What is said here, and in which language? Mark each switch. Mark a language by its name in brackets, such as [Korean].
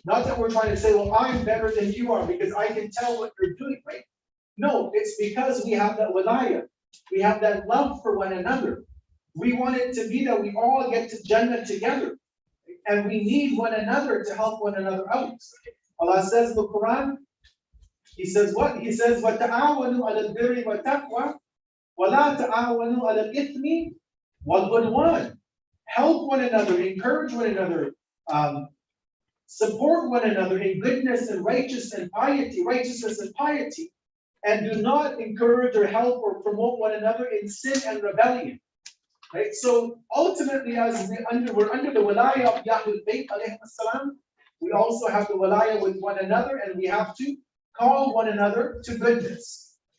[English] Not that we're trying to say, well, I'm better than you are because I can tell what you're doing, right? No, it's because we have that wilaya. We have that love for one another. We want it to be that we all get to Jannah together. And we need one another to help one another out. Allah says in the Quran, He says what? He says, [Arabic] وَتَعَاوَنُوا عَلَى الْبِرِّ وَالتَّقْوَى وَلَا تَعَاوَنُوا عَلَى الْإِثْمِ وَالْعُدْوَانِ. [English] Help one another, encourage one another, support one another in goodness and righteousness and piety, and do not encourage or help or promote one another in sin and rebellion. Right? So ultimately, as we're under the wilaya of Ahlul Bayt alayhi salam, we also have the wilaya with one another, and we have to call one another to goodness.